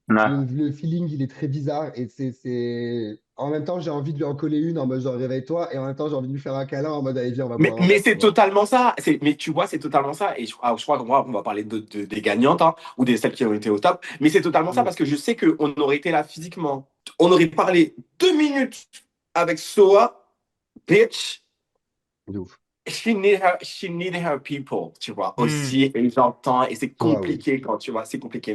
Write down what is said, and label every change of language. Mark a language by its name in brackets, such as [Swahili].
[French] Le feeling, il est très bizarre et en même temps, j'ai envie de lui en coller une en mode genre réveille-toi et en même temps, j'ai envie de lui faire un câlin en mode allez, viens, on va boire un Mais verre, c'est tu vois. totalement ça. Mais tu vois, c'est totalement ça. Et je crois qu'on va parler des gagnantes hein, ou des celles qui ont été au top. Mais c'est totalement ça parce que je sais qu'on aurait été là physiquement. On aurait parlé 2 minutes avec Soa, bitch. De ouf. [English] She needed her people, [French] tu vois, aussi. Et j'entends, et c'est compliqué quand tu vois, c'est compliqué.